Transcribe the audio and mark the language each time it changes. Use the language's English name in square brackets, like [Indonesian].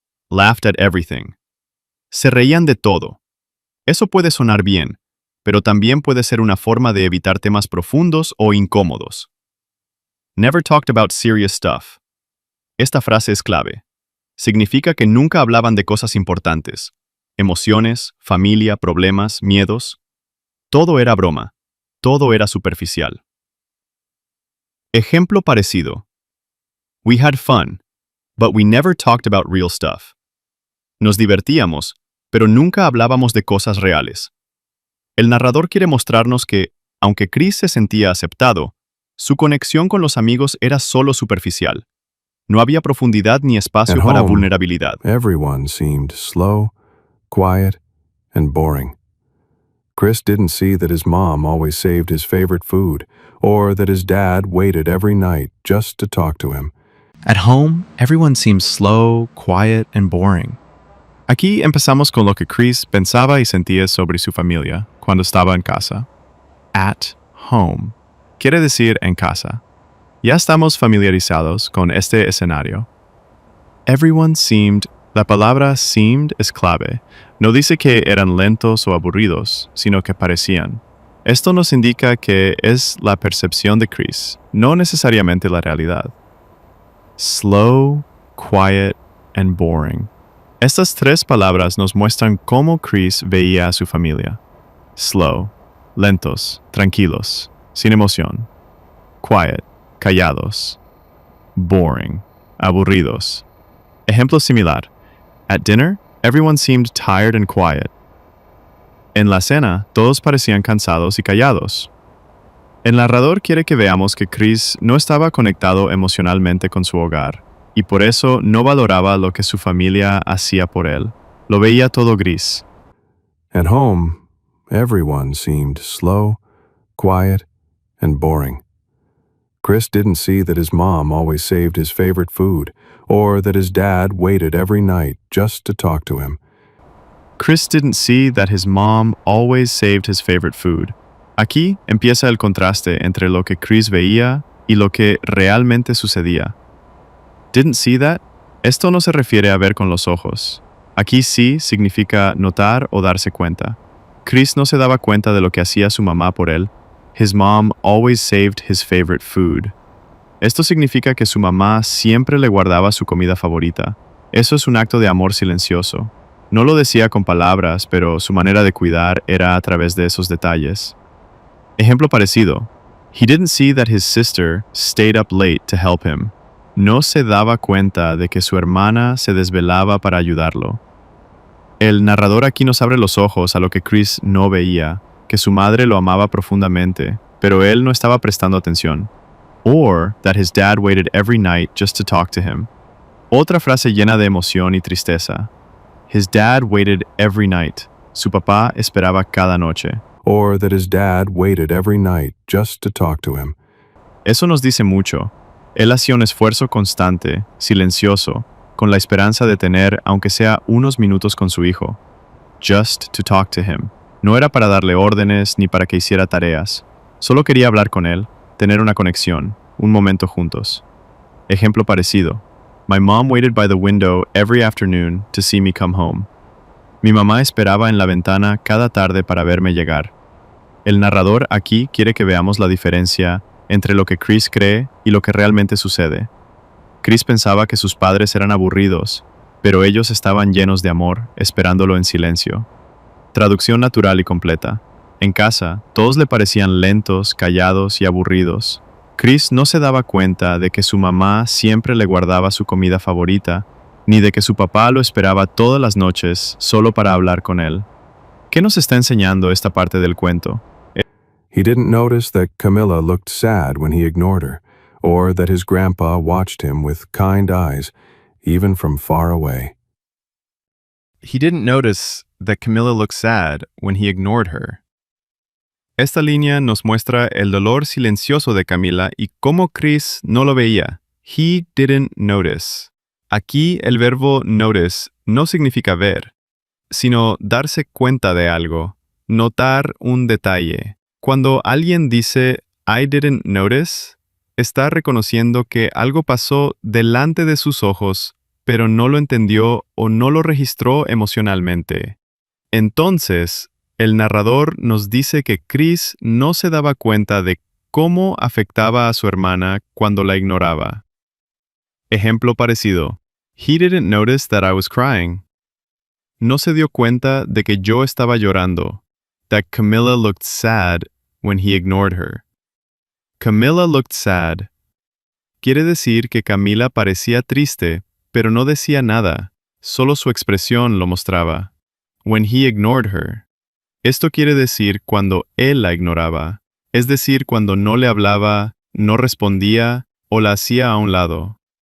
[English] Laughed at everything. [Spanish] Se reían de todo. Eso puede sonar bien, pero también puede ser una forma de evitar temas profundos o incómodos. [English] Never talked about serious stuff. [Spanish] Esta frase es clave. Significa que nunca hablaban de cosas importantes. Emociones, familia, problemas, miedos. Todo era broma. Todo era superficial. Ejemplo parecido. [English] We had fun, but we never talked about real stuff. [Spanish] Nos divertíamos, pero nunca hablábamos de cosas reales. El narrador quiere mostrarnos que, aunque Chris se sentía aceptado, su conexión con los amigos era solo superficial. No había profundidad ni espacio [English] At [Spanish] para [English] home, [Spanish] vulnerabilidad. [English] Everyone seemed slow, quiet, and boring. Chris didn't see that his mom always saved his favorite food, or that his dad waited every night just to talk to him. At home, everyone seems slow, quiet, and boring. [Spanish] Aquí empezamos con lo que Chris pensaba y sentía sobre su familia cuando estaba en casa. [English] At home [Spanish] quiere decir en casa. Ya estamos familiarizados con este escenario. [English] Everyone seemed. [Spanish] La palabra seemed es clave. No dice que eran lentos o aburridos, sino que parecían. Esto nos indica que es la percepción de Chris, no necesariamente la realidad. [English] Slow, quiet, and boring. [Spanish] Estas tres palabras nos muestran cómo Chris veía a su familia. Slow, lentos, tranquilos, sin emoción. Quiet, callados. Boring, aburridos. Ejemplo similar. [English] At dinner, everyone seemed tired and quiet. [Spanish] En la cena, todos parecían cansados y callados. El narrador quiere que veamos que Chris no estaba conectado emocionalmente con su hogar, y por eso no valoraba lo que su familia hacía por él. Lo veía todo gris. [English] At home, everyone seemed slow, quiet, and boring. Chris didn't see that his mom always saved his favorite food, or that his dad waited every night just to talk to him. Chris didn't see that his mom always saved his favorite food. [Spanish] Aquí empieza el contraste entre lo que Chris veía y lo que realmente sucedía. [English] Didn't see that? [Spanish] Esto no se refiere a ver con los ojos. Aquí sí significa notar o darse cuenta. Chris no se daba cuenta de lo que hacía su mamá por él. [English] His mom always saved his favorite food. [Spanish] Esto significa que su mamá siempre le guardaba su comida favorita. Eso es un acto de amor silencioso. No lo decía con palabras, pero su manera de cuidar era a través de esos detalles. Ejemplo parecido. He didn't see that his sister stayed up late to help him. No se daba cuenta de que su hermana se desvelaba para ayudarlo. El narrador aquí nos abre los ojos a lo que Chris no veía, que su madre lo amaba profundamente, pero él no estaba prestando atención. [English] Or that his dad waited every night just to talk to him. [Spanish] Otra frase llena de emoción y tristeza. [English] His dad waited every night. [Spanish] Su papá esperaba cada noche. [English] Or that his dad waited every night just to talk to him. [Spanish] Eso nos dice mucho. Él hacía un esfuerzo constante, silencioso, con la esperanza de tener, aunque sea unos minutos con su hijo. [English] Just to talk to him. [Spanish] No era para darle órdenes ni para que hiciera tareas. Solo quería hablar con él, tener una conexión, un momento juntos. Ejemplo parecido. [English] My mom waited by the window every afternoon to see me come home. [Spanish] Mi mamá esperaba en la ventana cada tarde para verme llegar. El narrador aquí quiere que veamos la diferencia entre lo que Chris cree y lo que realmente sucede. Chris pensaba que sus padres eran aburridos, pero ellos estaban llenos de amor, esperándolo en silencio. Traducción natural y completa. En casa, todos le parecían lentos, callados y aburridos. Chris no se daba cuenta de que su mamá siempre le guardaba su comida favorita, ni de que su papá lo esperaba todas las noches solo para hablar con él. ¿Qué nos está enseñando esta parte del cuento? [English] He didn't notice that Camilla looked sad when he ignored her, or that his grandpa watched him with kind eyes, even from far away. He didn't notice that Camilla looked sad when he ignored her. [Spanish] Esta línea nos muestra el dolor silencioso de Camila y cómo Chris no lo veía. [English] He didn't notice. [Spanish] Aquí el verbo notice no significa ver, sino darse cuenta de algo, notar un detalle. Cuando alguien dice [English] I didn't notice, [Spanish] está reconociendo que algo pasó delante de sus ojos, pero no lo entendió o no lo registró emocionalmente. Entonces, el narrador nos dice que Chris no se daba cuenta de cómo afectaba a su hermana cuando la ignoraba. Ejemplo parecido. [English] He didn't notice that I was crying. [Spanish] No se dio cuenta de que yo estaba llorando. [English] That Camilla looked sad when he ignored her. Camilla looked sad. [Spanish] Quiere decir que Camila parecía triste, pero no decía nada, solo su expresión lo mostraba. [English] When he ignored her. [Spanish] Esto quiere decir cuando él la ignoraba, es decir, cuando no le hablaba, no respondía o la hacía a un lado.